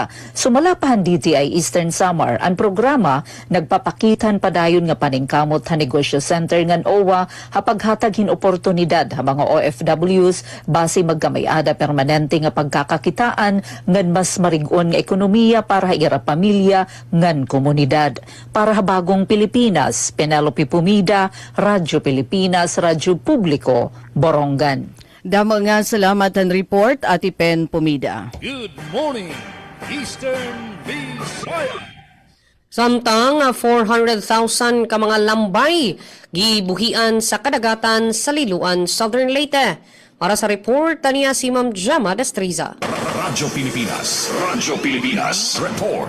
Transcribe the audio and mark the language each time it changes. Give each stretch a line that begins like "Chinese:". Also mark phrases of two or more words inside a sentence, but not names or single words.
Waray: Sumalapahan DTI Eastern Samar ang programa nagpapakitan padayon nga paningkamot ha Negosyo Center ngan OWA ha paghatag oportunidad ha mga OFWs base magkamayada permanente nga pagkakakitaan ngan mas marigon nga ekonomiya para ha ira pamilya ngan komunidad. Para ha Bagong Pilipinas, Penelope Pumida, Radyo Pilipinas, Radyo Publiko, Borongan. Damo nga salamat ang report, Ati Pen Pumida.
English: Good morning, Eastern Visayas.
Cebuano: Samtang 400,000 ka mga lambay gibuhian sa kadagatan sa Liloan, Southern Leyte. Para sa report niya si Ma'am Jama Destriza. Radyo Pilipinas Report.